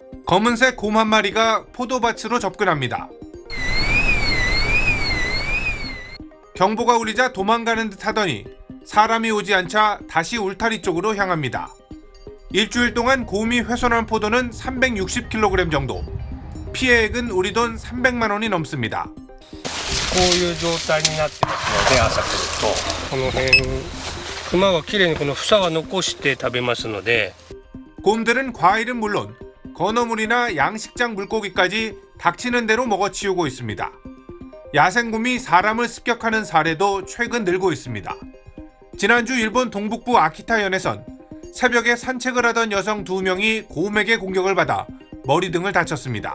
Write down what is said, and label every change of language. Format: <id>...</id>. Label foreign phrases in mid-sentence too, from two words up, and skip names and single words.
<ko>검은색 곰 한 마리가 포도밭으로 접근합니다. 경보가 울리자 도망가는 듯 하더니 사람이 오지 않자 다시 울타리 쪽으로 향합니다. 일주일 동안 곰이 훼손한 포도는 360kg 정도. 피해액은 우리 돈 300만 원이 넘습니다.</ko> <ja>こういう状態になってますので、朝来るとこの辺熊がきれいにこの房は残して食べますので</ja> <ko>곰들은 과일은 물론 건어물이나 양식장 물고기까지 닥치는 대로 먹어치우고 있습니다. 야생곰이 사람을 습격하는 사례도 최근 늘고 있습니다. 지난주 일본 동북부 아키타현에선 새벽에 산책을 하던 여성 2명이 곰에게 공격을 받아 머리 등을 다쳤습니다.</ko>